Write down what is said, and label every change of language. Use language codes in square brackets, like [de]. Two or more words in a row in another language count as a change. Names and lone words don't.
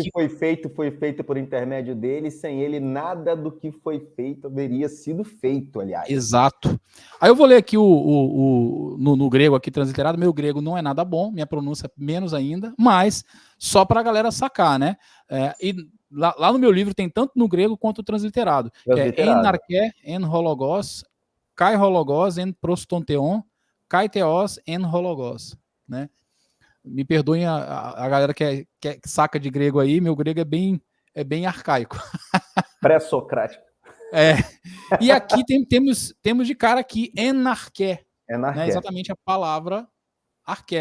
[pt] Tudo que foi feito por intermédio dele, sem ele nada do que foi feito haveria sido feito, aliás. Exato. Aí eu vou ler aqui no grego aqui transliterado. Meu grego não é nada bom, minha pronúncia menos ainda, mas só para a galera sacar, né? E lá no meu livro tem tanto no grego quanto transliterado. Que é [el] Ἐν ἀρχῇ ἦν ὁ λόγος, καὶ ὁ λόγος ἦν πρὸς τὸν θεόν, καὶ θεὸς ἦν ὁ λόγος, [pt] né? Me perdoem a galera que saca de grego aí, meu grego é bem arcaico. Pré-socrático. E aqui temos de cara aqui enarqué, Enarqué. né? Exatamente a palavra arqué.